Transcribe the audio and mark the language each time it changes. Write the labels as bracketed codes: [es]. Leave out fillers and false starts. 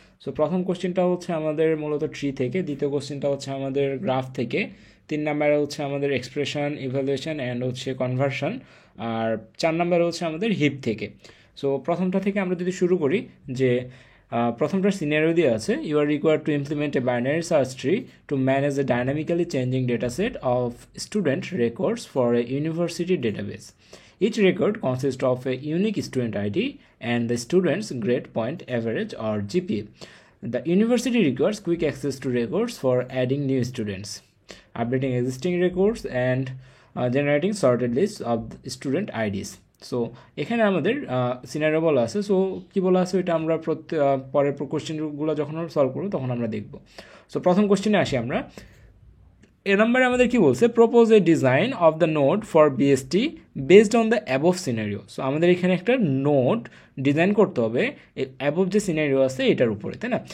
[bn] So প্রথম কোশ্চেনটা হচ্ছে আমাদের মূলত ট্রি থেকে, দ্বিতীয় কোশ্চেনটা হচ্ছে আমাদের গ্রাফ থেকে, 3 নাম্বারে হচ্ছে আমাদের এক্সপ্রেশন, ইভ্যালুয়েশন অ্যান্ড হচ্ছে কনভার্সন, আর 4 নাম্বারে হচ্ছে আমাদের হিপ থেকে। সো প্রথমটা থেকে আমরা যদি শুরু করি, যে প্রথমটা সিনারিও দিয়ে আছে, [en] You are required to implement a binary search tree to manage a dynamically changing data set of student records for a university database. Each record consists of a unique student ID and the student's grade point average or GPA. The university requires quick access to records for adding new students, updating existing records, and generating sorted lists of student IDs. [bn] So এখানে আমাদের scenario বলা আছে। So কী বলা আছে ওইটা আমরা পরের কোশ্চেনগুলো যখন সলভ করবো তখন আমরা দেখব। সো প্রথম কোশ্চেনে আসি আমরা। এ নম্বরে আমাদের কি বলছে, [en] Propose a design of the node for BST based on the above scenario. [bn] So আমাদের এখানে একটা নোড ডিজাইন করতে হবে অ্যাবভ যে সিনারিও আছে এটার উপরে, তাই না?